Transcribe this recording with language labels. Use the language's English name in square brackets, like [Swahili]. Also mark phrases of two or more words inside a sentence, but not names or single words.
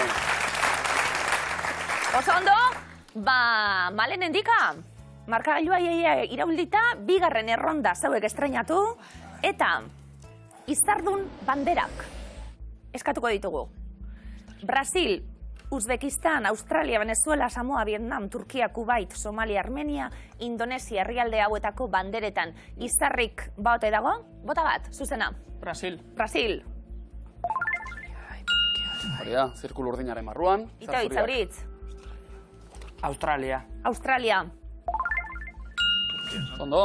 [Basque] Oso ondo, Malen Endika, markagailua iraulita, 2. erronda zauek estrenatu, eta izardun banderak eskatuko ditugu. Brasil, Uzbekistan, Australia, Venezuela, Samoa, Vietnam, Turkia, Kuwait, Somalia, Armenia, Indonesia, herrialde hauetako banderetan izarrik baote dago? Bota bat, zuzena. Brasil. Brasil. Hori da, zirkulu urdinaren barruan. Itoitz, Auritz. Australia. Australia. Ondo,